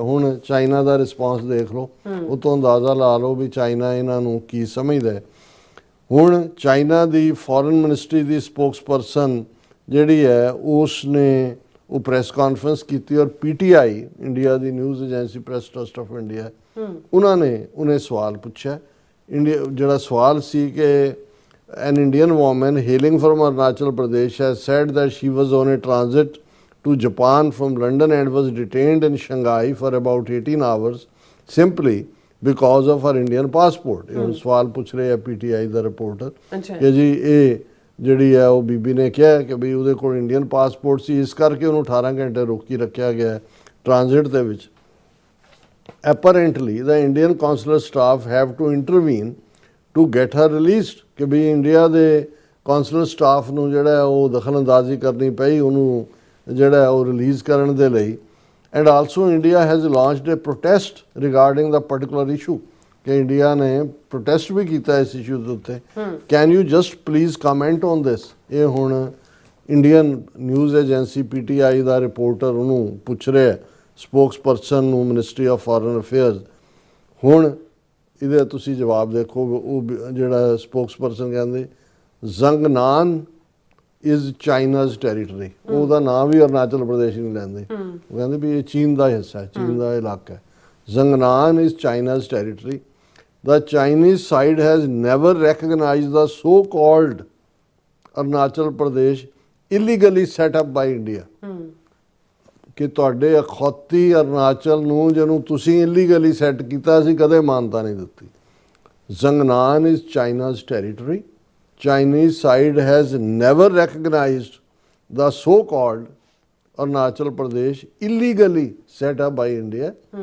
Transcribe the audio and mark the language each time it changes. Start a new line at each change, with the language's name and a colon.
Punjabi: ਹੁਣ ਚਾਈਨਾ ਦਾ ਰਿਸਪਾਂਸ ਦੇਖ ਲਓ, ਉਹ ਤੋਂ ਅੰਦਾਜ਼ਾ ਲਾ ਲਓ ਵੀ ਚਾਈਨਾ ਇਹਨਾਂ ਨੂੰ ਕੀ ਸਮਝਦਾ ਹੈ। ਹੁਣ ਚਾਈਨਾ ਦੀ ਫੋਰਨ ਮਿਨਿਸਟਰੀ ਦੀ ਸਪੋਕਸਪਰਸਨ ਜਿਹੜੀ ਹੈ ਉਸ ਨੇ ਉਹ ਪ੍ਰੈਸ ਕਾਨਫਰੰਸ ਕੀਤੀ ਔਰ PTI India ਦੀ news agency press trust of India ਉਹਨਾਂ ਨੇ ਉਹਨੇ ਸਵਾਲ ਪੁੱਛਿਆ। ਜਿਹੜਾ ਸਵਾਲ ਸੀ ਕਿ
English: an Indian woman hailing from Arunachal Pradesh has said that she was on a transit to Japan from London and was detained in Shanghai for about 18 hours simply because of her Indian passport।
Punjabi: ਇਹ ਸਵਾਲ ਪੁੱਛ ਰਹੇ ਆ PTI ਦਾ reporter ਕਿ ਜੀ ਇਹ ਜਿਹੜੀ ਹੈ ਉਹ ਬੀਬੀ ਨੇ ਕਿਹਾ ਕਿ ਵੀ ਉਹਦੇ ਕੋਲ ਇੰਡੀਅਨ ਪਾਸਪੋਰਟ ਸੀ, ਇਸ ਕਰਕੇ ਉਹਨੂੰ 18 ਘੰਟੇ ਰੋਕੀ ਰੱਖਿਆ ਗਿਆ ਟ੍ਰਾਂਜ਼ਿਟ ਦੇ ਵਿੱਚ।
English: Apparently the Indian consular staff have to intervene to get her released,
Punjabi: ਕਿ ਵੀ ਇੰਡੀਆ ਦੇ ਕੌਂਸਲਰ ਸਟਾਫ ਨੂੰ ਜਿਹੜਾ ਉਹ ਦਖਲਅੰਦਾਜ਼ੀ ਕਰਨੀ ਪਈ ਉਹਨੂੰ ਜਿਹੜਾ ਉਹ ਰਿਲੀਜ਼ ਕਰਨ ਦੇ ਲਈ।
English: and also India has launched a protest regarding the particular issue,
Punjabi: ਕਿ ਇੰਡੀਆ ਨੇ ਪ੍ਰੋਟੈਸਟ ਵੀ ਕੀਤਾ ਇਸ ਇਸ਼ੂ ਦੇ ਉੱਤੇ।
English: Can you just please comment on this.
Punjabi: ਇਹ ਹੁਣ ਇੰਡੀਅਨ ਨਿਊਜ਼ ਏਜੰਸੀ PTI ਦਾ ਰਿਪੋਰਟਰ ਉਹਨੂੰ ਪੁੱਛ ਰਿਹਾ, ਸਪੋਕਸਪਰਸਨ ਨੂੰ, ਮਿਨਿਸਟਰੀ ਆਫ ਫੋਰਨ ਅਫੇਅਰਸ। ਹੁਣ ਇਹਦੇ ਤੁਸੀਂ ਜਵਾਬ ਦੇਖੋ। ਉਹ ਜਿਹੜਾ ਸਪੋਕਸਪਰਸਨ ਕਹਿੰਦੇ
English: Zangnan is China's territory,
Punjabi: ਉਹਦਾ ਨਾਂ ਵੀ ਅਰੁਣਾਚਲ ਪ੍ਰਦੇਸ਼ ਨਹੀਂ ਲੈਂਦੇ, ਉਹ ਕਹਿੰਦੇ ਵੀ ਇਹ ਚੀਨ ਦਾ ਹਿੱਸਾ ਹੈ, ਚੀਨ ਦਾ ਇਲਾਕਾ ਹੈ।
English: Zangnan is China's territory. The Chinese side has never recognized the so-called Arunachal Pradesh illegally set up by India।
Punjabi: ਕਿ ਤੁਹਾਡੇ ਅਖੌਤੀ ਅਰੁਣਾਚਲ ਨੂੰ ਜਿਹਨੂੰ ਤੁਸੀਂ ਇਲੀਗਲੀ ਸੈੱਟ ਕੀਤਾ, ਅਸੀਂ ਕਦੇ ਮਾਨਤਾ ਨਹੀਂ ਦਿੱਤੀ।
English: Zangnan is China's territory. Chinese side has never recognized the so-called Arunachal Pradesh illegally set up by India।